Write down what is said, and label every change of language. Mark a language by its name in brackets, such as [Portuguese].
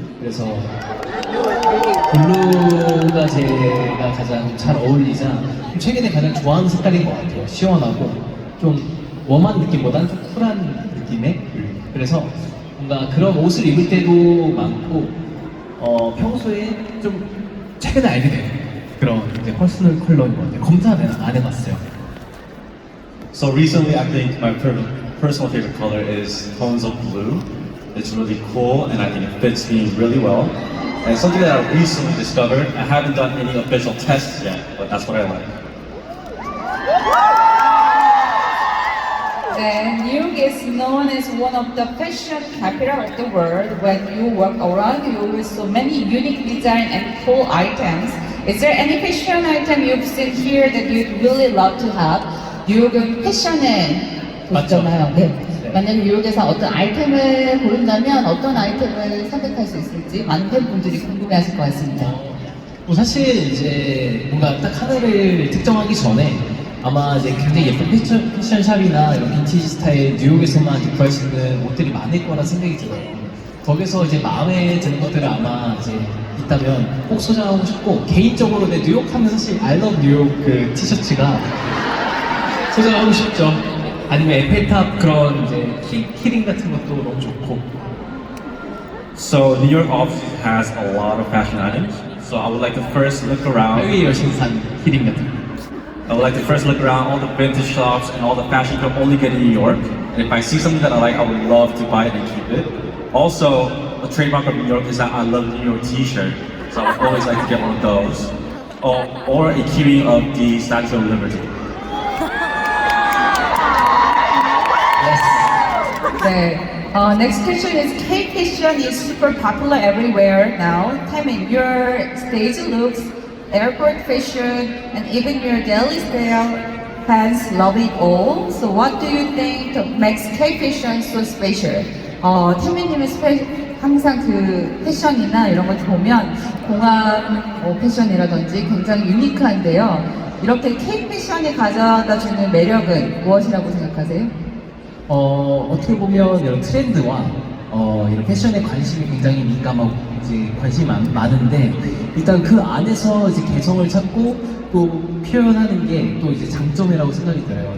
[Korean] 그래서 블루가 제가 가장 잘 어울리자 최근에 가장 좋아하는 색깔인 것 같아요. 시원하고 좀 웜한 느낌보다는 좀 쿨한 느낌의 그래서 뭔가 그런 옷을 입을 때도 많고 평소에 좀 최근에 알게 된 그런 이제 퍼스널 컬러인 것 같아요. 검사는 안 해봤어요. [English] So recently, I think my personal favorite color is tones of blue. It's really cool, and I think it fits me really well. And it's something that I recently discovered. I haven't done any official tests yet, but that's what I like. And New York is known as one of the fashion capital of the world. When you walk around, you will see so many unique design and cool items. Is there any fashion item you've seen here that you'd really love to have? [Korean] 뉴욕은 패션에 도시잖아요. 네. 만약에 뉴욕에서 어떤 아이템을 고른다면 어떤 아이템을 선택할 수 있을지 많은 팬분들이 궁금해하실 것 같습니다. 뭐 사실 이제 뭔가 딱 하나를 특정하기 전에 아마 이제 굉장히 예쁜 패션샵이나 이런 빈티지 스타일 뉴욕에서만 구할 수 있는 옷들이 많을 거라 생각이 들어요. 거기서 이제 마음에 드는 것들을 아마 이제 있다면 꼭 소장하고 싶고 개인적으로 내 뉴욕 하면 사실 I love 뉴욕 그 티셔츠가 소장하고 싶죠. 아니면 에펠탑 그런 이제 키링 같은 것도 너무 좋고. [English] So New York obviously has a lot of fashion items. So I would like to first look around. [Korean] 해외 여신산 키링 같은 거. [English] I would like to first look around all the vintage shops and all the fashion you can only get in New York. And if I see something that I like, I would love to buy it and keep it. Also, a trademark of New York is that I love New York T-shirt. So I would always like to get one of those. Or a keyring of the Statue of Liberty. [Korean] 네. [English] Next question is K-fashion is super popular everywhere now. Taemin, your stage looks, airport fashion, and even your daily style, fans love it all. So what do you think makes K-fashion so special? [Korean] 태민님의 항상 그 패션이나 이런 걸 보면 공항 패션이라든지 굉장히 유니크한데요. 이렇게 K-패션이 가져다 주는 매력은 무엇이라고 생각하세요? 어떻게 보면 이런 트렌드와 이런 패션에 관심이 굉장히 민감하고 이제 관심이 많은데 일단 그 안에서 이제 개성을 찾고 또 표현하는 게 또 이제 장점이라고 생각이 들어요.